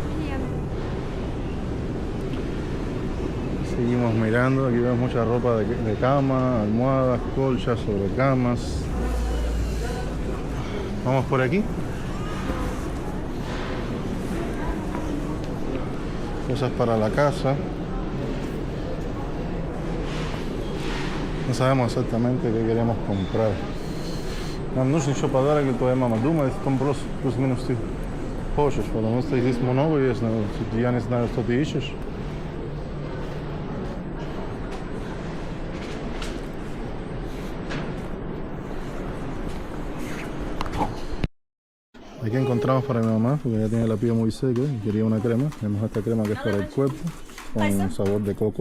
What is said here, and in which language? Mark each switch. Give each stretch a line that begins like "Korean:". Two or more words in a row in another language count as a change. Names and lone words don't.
Spanish: Seguimos mirando, aquí vemos mucha ropa de cama, almohadas, colchas, sobrecamas. Vamos por aquí. Cosas para la casa. No sabemos exactamente qué queremos comprar.
Russian: Нам нужно еще подарок, твоя мама думает, там просто плюс-минус ты хочешь, потому что здесь много есть, я не знаю, что ты ищешь.
Spanish: Aquí encontramos para mi mamá, porque ella tiene la piel muy seca y quería una crema. Tenemos esta crema que es para el cuerpo, con sabor de coco.